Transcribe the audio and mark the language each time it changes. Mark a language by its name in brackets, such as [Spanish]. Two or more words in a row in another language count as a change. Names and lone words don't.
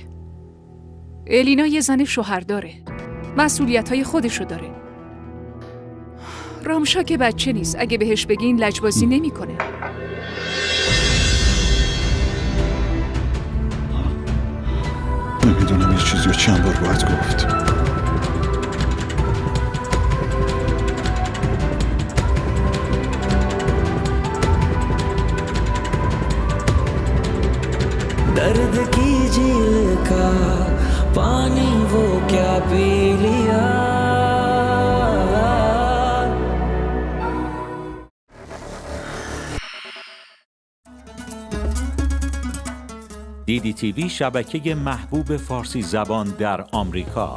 [Persian] الینا یه زن شوهر داره، مسئولیت‌های خودشو داره. رامشا که بچه نیست، اگه بهش بگین لجبازی نمی‌کنه. چیزی رو چند بار باید گفت. [Hindi] दर्द की झील का पानी वो क्या पी लिया. [Persian] DDTV شبکه محبوب فارسی زبان در آمریکا.